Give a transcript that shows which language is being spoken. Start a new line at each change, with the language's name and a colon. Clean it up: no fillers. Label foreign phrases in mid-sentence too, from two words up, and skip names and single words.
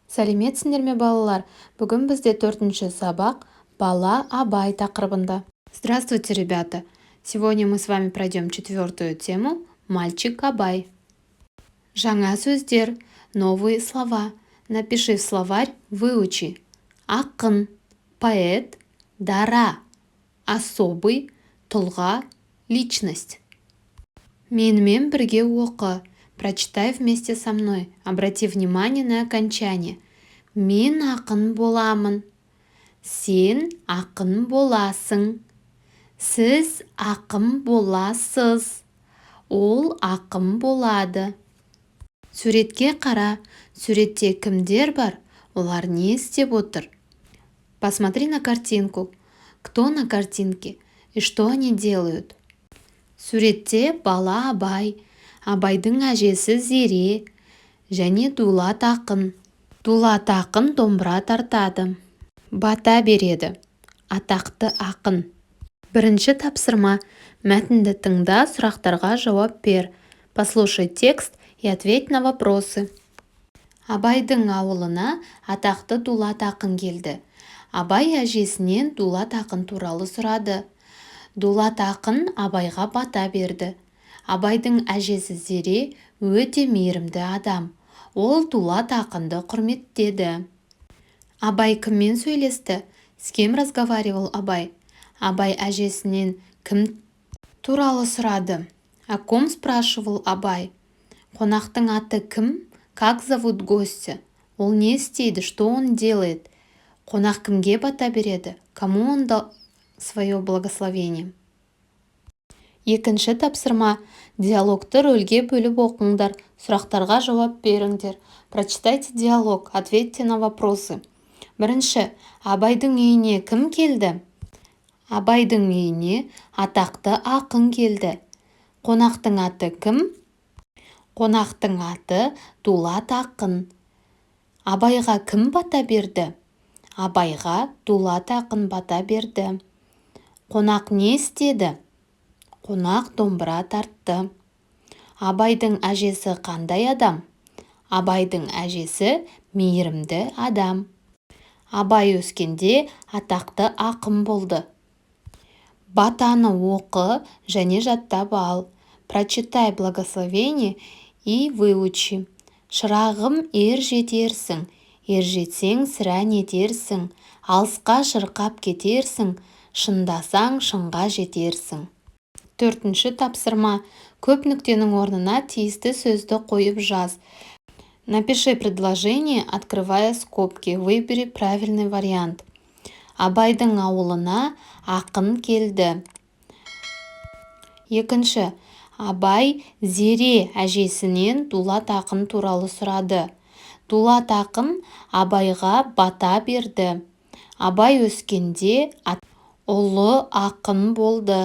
Kazakh: Сәлеметсіңдер ме, балалар? Бүгін бізде 4-ші сабақ «Бала Абай» тақырыбында.
Russian: Здравствуйте, ребята! Сегодня мы с вами пройдем 4-ю тему «Мальчик Абай».
Kazakh: Жаңа сөздер,
Russian: новые слова. Напиши в словарь, выучи. Ақын, поэт, дара, особый, тұлға, личность.
Kazakh: Менімен бірге оқы.
Russian: Прочитай вместе со мной. Обрати внимание на окончание.
Kazakh: Мен ақын боламын. Сен ақын боласың. Сіз ақын боласыз. Ол ақын болады. Суретке қара. Суретте кімдер бар? Олар не істеп отыр?
Russian: Посмотри на картинку. Кто на картинке? И что они делают?
Kazakh: Суретте бала Абай. Абайдың әжесі Зере және Дулат ақын. Дулат ақын домбыра тартады. Бата береді. Атақты ақын. Бірінші тапсырма. Мәтінді тыңда, сұрақтарға жауап бер.
Russian: Послушай текст и ответь на вопросы.
Kazakh: Абайдың ауылына атақты Дулат ақын келді. Абай әжесінен Дулат ақын туралы сұрады. Дулат ақын Абайға бата берді. Абайдың әжесі Зере өте мейірімді адам. Ол Дулат ақынды құрметтеді. Абай кіммен сөйлесті?
Russian: С кем разговаривал Абай?
Kazakh: Абай әжесінен кім туралы сұрады?
Russian: О ком спрашивал Абай?
Kazakh: Қонақтың аты кім?
Russian: Как зовут гостя?
Kazakh: Ол не істейді?
Russian: Что он делает?
Kazakh: Қонақ кімге бата береді?
Russian: Кому он дал свое благословение?
Kazakh: Екінші тапсырма. Диалогты рөлге бөліп оқыңдар. Сұрақтарға жауап беріңдер.
Russian: Прочитайте диалог. Ответьте на вопросы.
Kazakh: Бірінші. Абайдың үйіне кім келді? Абайдың үйіне атақты ақын келді. Қонақтың аты кім? Қонақтың аты Дулат ақын. Абайға кім бата берді? Абайға Дулат ақын бата берді. Қонақ не істеді? Қонақ домбыра тартты. Абайдың әжесі қандай адам? Абайдың әжесі мейірімді адам. Абай өскенде атақты ақын болды. Батаны оқы және жаттап ал.
Russian: Прочитай благословение и выучи.
Kazakh: Шырағым ер жетерсің, ер жетсең сірә нетерсің, алысқа шырқап кетерсің, шындасаң шыңға жетерсің. 4-ші тапсырма. Көп нүктенің орнына тиісті сөзді қойып жаз.
Russian: Напиши предложение, открывая скобки. Выбери правильный вариант.
Kazakh: Абайдың ауылына ақын келді. Екінші. Абай Зере әжесінен Дулат ақын туралы сұрады. Дулат ақын Абайға бата берді. Абай өскенде ұлы ақын болды.